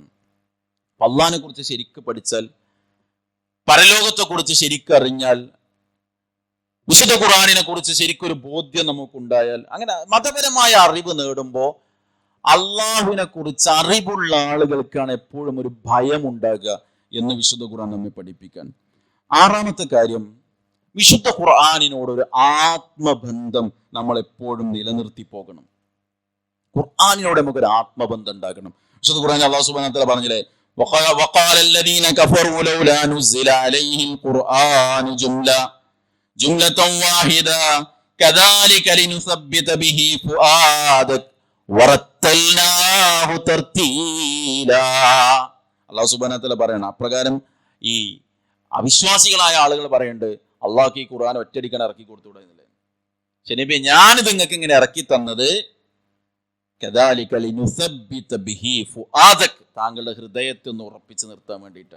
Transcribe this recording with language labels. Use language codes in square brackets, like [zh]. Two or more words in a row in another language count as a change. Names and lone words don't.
[ml] അള്ളാഹിനെ കുറിച്ച് ശരിക്ക് പഠിച്ചാൽ, പരലോകത്തെ കുറിച്ച് ശരിക്കറിഞ്ഞാൽ, വിശുദ്ധ ഖുർആനിനെ കുറിച്ച് ശരിക്കൊരു ബോധ്യം നമുക്കുണ്ടായാൽ, അങ്ങനെ മതപരമായ അറിവ് നേടുമ്പോൾ അള്ളാഹുവിനെ കുറിച്ച് അറിവുള്ള ആളുകൾക്കാണ് എപ്പോഴും ഒരു ഭയം ഉണ്ടാകുക എന്ന് വിശുദ്ധ ഖുർആൻ നമ്മെ പഠിപ്പിക്കാൻ. 6-ാമത്തെ കാര്യം, വിശുദ്ധ ഖുർആനിനോടൊരു ആത്മബന്ധം നമ്മൾ എപ്പോഴും നിലനിർത്തി പോകണം. ഖുർആനിനോട് നമുക്കൊരു ആത്മബന്ധം ഉണ്ടാക്കണം. വിശുദ്ധ ഖുർആൻ [ar] الله سبحانه وتعالى [ml] പറഞ്ഞില്ലേ, [ar] وقال الذين كفروا لولا نزل عليه القرآن جملة واحدة كذلك لنثبت به فؤادك ورتلناه ترتيلا. الله سبحانه وتعالى [ml] പറയണം. അപ്രകാരം ഈ അവിശ്വാസികളായ ആളുകൾ പറയുന്നുണ്ട്, അള്ളാഹ്ക്ക് ഈ ഖുർആൻ ഒറ്റയടിക്കാൻ ഇറക്കി കൊടുത്തുകൂടെ എന്നല്ലേ. ശരി, ഞാനിത് നിങ്ങൾക്ക് ഇങ്ങനെ ഇറക്കി തന്നത് [ar] كذلك لنثبت به فؤادك, [ml] താങ്കളുടെ ഹൃദയത്തെ ഒന്ന് ഉറപ്പിച്ചു നിർത്താൻ വേണ്ടിയിട്ടാണ്.